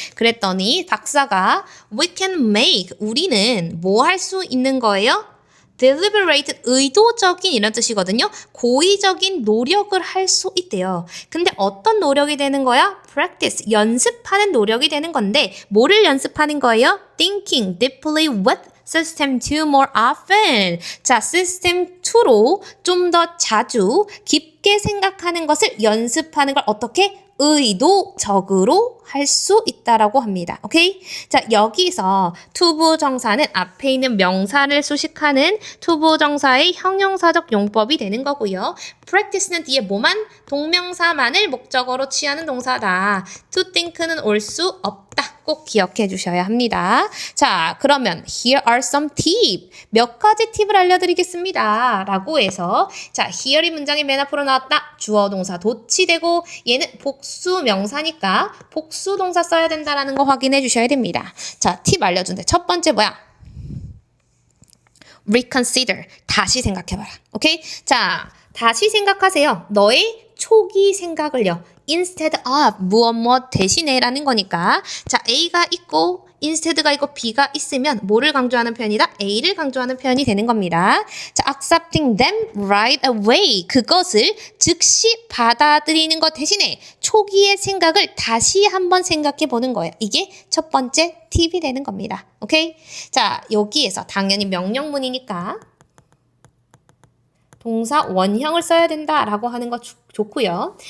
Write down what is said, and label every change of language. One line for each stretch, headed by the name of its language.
Korean: 그랬더니 박사가
English: we can make,
Korean: 우리는 뭐 할 수 있는 거예요? deliberate, 의도적인 이런 뜻이거든요. 고의적인 노력을 할 수 있대요. 근데 어떤 노력이 되는 거야? practice, 연습하는 노력이 되는 건데 뭐를 연습하는 거예요?
English: thinking deeply with System 2 more often.
Korean: 자, System 2로 좀 더 자주 깊게 생각하는 것을 연습하는 걸 어떻게? 의도적으로 할 수 있다라고 합니다. 오케이? 자, 여기서 투부정사는 앞에 있는 명사를 수식하는 투부정사의 형용사적 용법이 되는 거고요. practice는 뒤에 뭐만? 동명사만을 목적어로 취하는 동사다. to think는 올 수 없다. 꼭 기억해 주셔야 합니다. 자, 그러면
English: here are some tips.
Korean: 몇 가지 팁을 알려드리겠습니다. 라고 해서 자, here이 문장의 맨 앞으로 나왔다. 주어 동사 도치되고 얘는 복수 명사니까 복수 동사 써야 된다라는 거 확인해 주셔야 됩니다. 자, 팁 알려준대. 첫 번째 뭐야? reconsider. 다시 생각해봐라. 오케이? 자, 다시 생각하세요. 너의 초기 생각을요.
English: instead of
Korean: 무엇 대신에 라는 거니까 자 A가 있고 instead가 있고 B가 있으면 뭐를 강조하는 표현이다? A를 강조하는 표현이 되는 겁니다.
English: 자, accepting them right away.
Korean: 그것을 즉시 받아들이는 것 대신에 초기의 생각을 다시 한번 생각해 보는 거예요. 이게 첫 번째 팁이 되는 겁니다. 오케이? 자, 여기에서 당연히 명령문이니까 동사 원형을 써야 된다라고 하는 거 좋고요.